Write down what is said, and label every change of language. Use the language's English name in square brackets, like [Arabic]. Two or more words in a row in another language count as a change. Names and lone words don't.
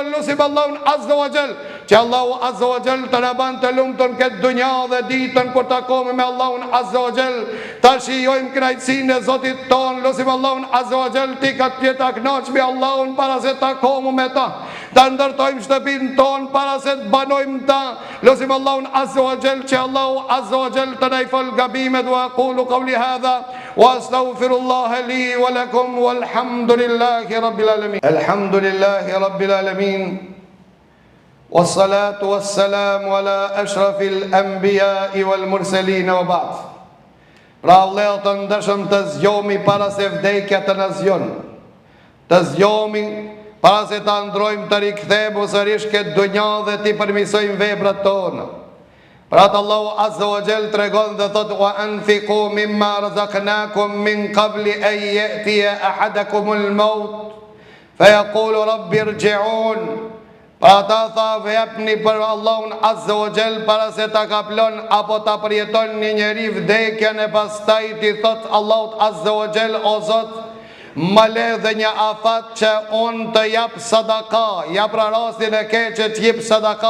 [Albanian] Lusim Allahun [Arabic] عز وجل [Albanian] që Allahu [Arabic] عز وجل [Albanian] të në banë të lumëtën këtë dunja dhe ditën kur takohemi me Allahun [Arabic] عز وجل, [Albanian] ta shijojmë kënaqësinë e Zotit ton. Lusim Allahun [Arabic] عز وجل [Albanian] ti ka të jeta kënaq me Allahun para se takohemi me ta, ta ndërtojmë shtëpinë ton para se të banojmë ta. Lusim Allahun [Arabic] عز وجل [Albanian] që Allahu [Arabic] عز وجل [Albanian] të na i fal gabimet. [Arabic] وأقول قولي هذا وأستغفر الله لي ولكم والحمد لله رب العالمين. الحمد لله رب العالمين والصلاة والسلام على أشرف الأنبياء والمرسلين وبعد. [Albanian] Pra vëllezër të ndërshëm, të zgjohemi para se vdekja të na zgjon. Të zgjohemi para se ta ndrojmë të rikthehemi sërish këtë dunja dhe ti përmirësojmë veprat tona. Pra të Allahu [Arabic] عز وجل [Albanian] tregon dhe thot [Arabic] وأنفقوا مما رزقناكم من قبل أن يأتي أحدكم الموت فيقول رب ارجعون. [Albanian] Pra ta tha vepni për Allahun [Arabic] عز وجل [Albanian] para se ta kaplon apo ta përjeton një njeri vdekjen, e pastaj ti thot Allahut [Arabic] عز وجل, [Albanian] o Zot, më le dhe një afat që unë të jap sadaka, jap pra rastin e ke që t'jip sadaka.